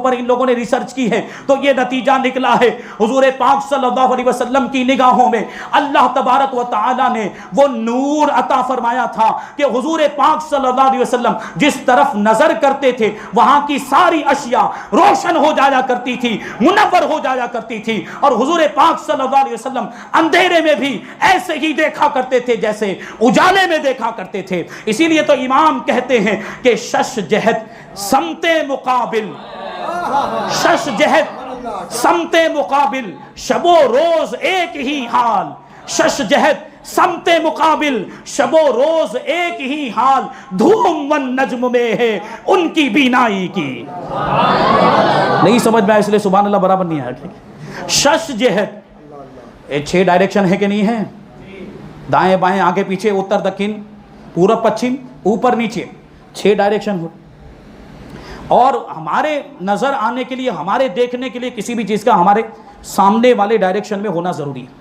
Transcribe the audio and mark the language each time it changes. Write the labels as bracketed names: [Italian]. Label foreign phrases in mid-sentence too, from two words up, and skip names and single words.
[Urdu] پر ان لوگوں نے ریسرچ کی ہے تو یہ نتیجہ نکلا ہے حضور پاک [Arabic] صلی اللہ علیہ وسلم [Urdu] کی نگاہوں میں [Arabic] اللہ تبارک و تعالی [Urdu] نے وہ نور عطا فرمایا تھا کہ حضور پاک [Arabic] صلی اللہ علیہ وسلم [Urdu] جس طرف نظر کرتے تھے وہاں کی ساری اشیاء روشن ہو جایا کرتی تھی، منور ہو جایا کرتی تھی، اور حضور پاک [Arabic] صلی اللہ علیہ وسلم [Urdu] اندھیرے میں بھی ایسے ہی دیکھا کرتے تھے جیسے اجالے میں دیکھا کرتے تھے۔ اسی لیے تو امام کہتے ہیں کہ شش جہت سمت مقابل، شش جہت سمت مقابل، شب و روز ایک ہی حال، شش جہت سمت مقابل، شب و روز ایک ہی حال، دھوم و نجم میں ہے ان کی بینائی کی۔ نہیں سمجھ میں اس لیے [Arabic] سبحان اللہ [Urdu] برابر نہیں آیا۔ شش جہت 6 ڈائریکشن ہے کہ نہیں ہے؟ دائیں بائیں آگے پیچھے اتر دکن پورب پچھم اوپر نیچے 6 ڈائریکشن ہو، اور ہمارے نظر آنے کے لیے، ہمارے دیکھنے کے لیے کسی بھی چیز کا ہمارے سامنے والے ڈائریکشن میں ہونا ضروری ہے۔